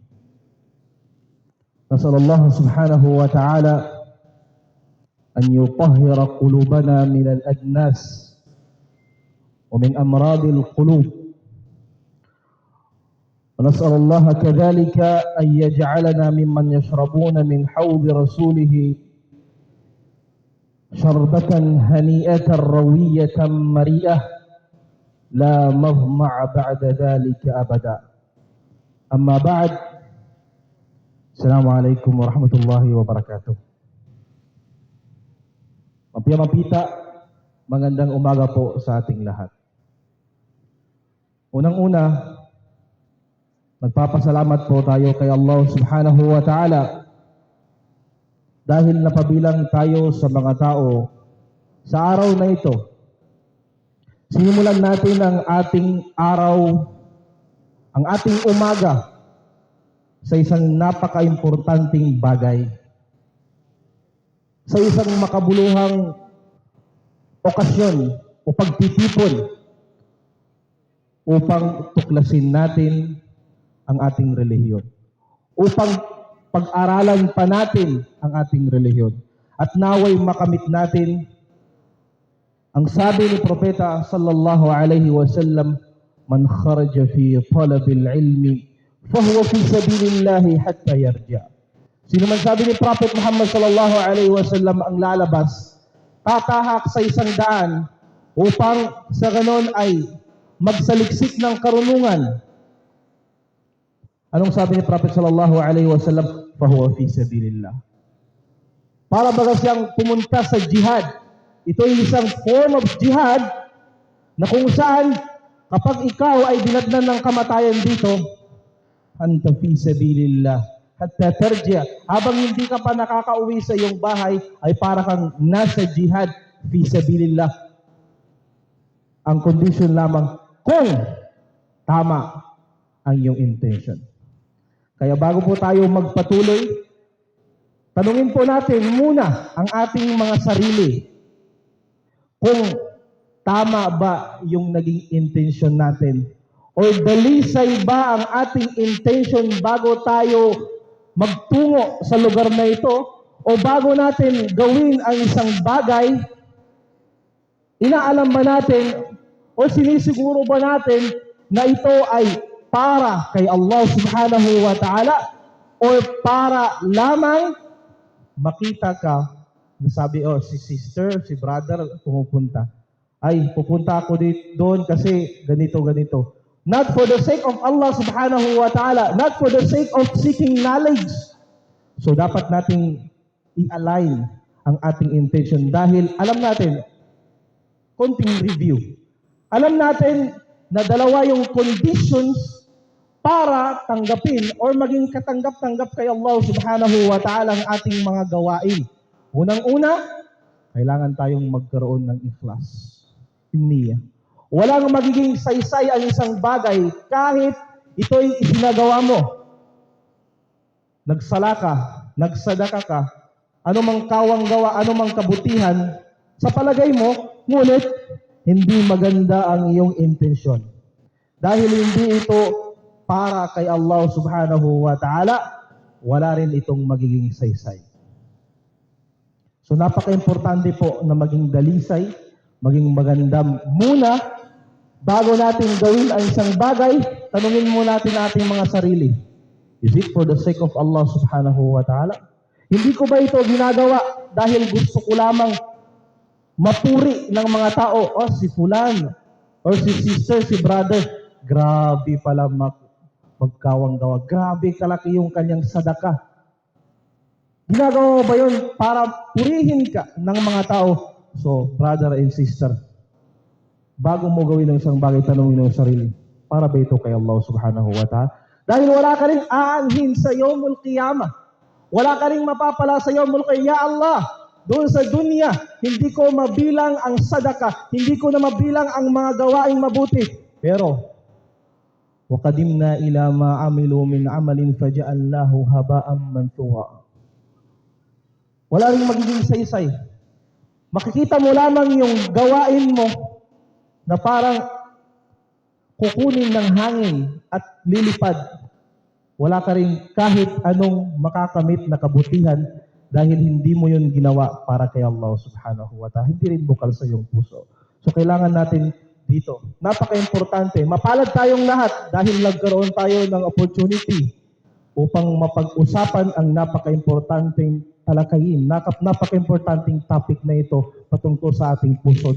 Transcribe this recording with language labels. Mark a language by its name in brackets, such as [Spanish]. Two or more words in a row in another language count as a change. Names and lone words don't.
[Arabic] نسأل الله سبحانه وتعالى أن يطهر قلوبنا من الأدناس ومن أمراض القلوب، ونسأل الله كذلك أن يجعلنا ممن يشربون من حوض رسوله شربة هنيئة روية مريئة لا مظمع بعد ذلك أبدا. أما بعد، السلام عليكم ورحمة الله وبركاته. [Filipino] Mapita, magandang umaga po sa ating lahat. Unang-una, nagpapasalamat po tayo kay Allah [Arabic] سبحانه وتعالى [Filipino] dahil napabilang tayo sa mga tao sa araw na ito. Sinimulan natin ang ating araw, ang ating umaga sa isang napaka-importanting bagay, sa isang makabuluhang okasyon o pagtitipon upang tuklasin natin ang ating relihiyon, upang pag-aralan pa natin ang ating relihiyon, at naway makamit natin ang sabi ni Propeta [Arabic] صلى الله عليه وسلم, من خرج في طلب العلم فهو في سبيل الله حتى يرجع. [Filipino] Sino man, sabi ni Prophet Muhammad [Arabic] صلى الله عليه وسلم, [Filipino] ang lalabas, tatahak sa isang daan upang sa ganon ay magsaliksik ng karunungan. Anong sabi ni Prophet [Arabic] صلى الله عليه وسلم? فهو في سبيل الله. [Filipino] Para baga siyang pumunta sa jihad. Ito ay isang [English] form of jihad [Filipino] na kung saan kapag ikaw ay dinadnan ng kamatayan dito, [Arabic] أنت في سبيل الله حتى ترجع'. [Filipino] Habang hindi ka pa nakakauwi sa iyong bahay, ay para kang nasa [Arabic] جهاد في سبيل الله. [Filipino] Ang condition lamang kung tama ang iyong intention. Kaya bago po tayo magpatuloy, tanungin po natin muna ang ating mga sarili kung tama ba yung naging intention natin, o dalisay ba ang ating intention bago tayo magtungo sa lugar na ito, o bago natin gawin ang isang bagay, inaalam ba natin o sinisiguro ba natin na ito ay para kay Allah [Arabic] سبحانه وتعالى, [Filipino] o para lamang makita ka na sabi, si sister, si brother pumupunta, ay pupunta ako doon kasi ganito. [English] Not for the sake of Allah [Arabic] سبحانه وتعالى, [English] not for the sake of seeking knowledge. [Filipino] So dapat nating i-align ang ating intention, dahil alam natin, konting review, alam natin na dalawa yung conditions para tanggapin or maging katanggap-tanggap kay Allah [Arabic] سبحانه وتعالى [Filipino] ang ating mga gawain. Unang-una, kailangan tayong magkaroon ng [Arabic] إخلاص، نية. [Filipino] Walang magiging saysay ang isang bagay kahit ito'y isinagawa mo. Nagsala ka, nagsadaka ka, anumang kawang gawa, anumang kabutihan, sa palagay mo, ngunit hindi maganda ang iyong intensyon. Dahil hindi ito para kay Allah [Arabic] سبحانه وتعالى, [Filipino] wala rin itong magiging saysay. So napaka-importante po na maging dalisay, maging maganda muna bago natin gawin ang isang bagay. Tanungin muna natin ating mga sarili, [English] is it for the sake of Allah [Arabic] سبحانه وتعالى? [Filipino] Hindi ko ba ito ginagawa dahil gusto ko lamang mapuri ng mga tao, si fulan, or si sister, si brother, grabe pala magkawang gawa, grabe kalaki yung kanyang sadaka. Ginagawa mo ba yun para purihin ka ng mga tao? So, [English] brother and sister, [Filipino] bago mo gawin ang isang bagay, tanongin mo yung sarili, para ba ito kay Allah [Arabic] سبحانه وتعالى? [Filipino] Dahil wala ka rin aanhin sa [Arabic] يوم القيامة. [Filipino] Wala ka rin mapapala sa [Arabic] يوم القيامة. يا الله, [Filipino] doon sa dunya, hindi ko mabilang ang sadaka, hindi ko na mabilang ang mga gawaing mabuti. Pero, [Arabic] وَقَدِمْنَا إِلَى مَا عَمِلُوا مِنْ عَمَلٍ فَجَعَلْنَاهُ هَبَاءً مَنْثُورًا. [Filipino] Wala rin magiging saysay. Makikita mo lamang yung gawain mo na parang kukunin ng hangin at lilipad. Wala ka rin kahit anong makakamit na kabutihan dahil hindi mo yun ginawa para kay Allah [Arabic] سبحانه وتعالى. [Filipino] Hindi rin bukal sa iyong puso. So kailangan natin dito, napaka-importante, mapalad tayong lahat dahil nagkaroon tayo ng opportunity upang mapag-usapan ang napaka-importanteng talakayin, napaka-importanteng topic na ito patungkol sa ating puso.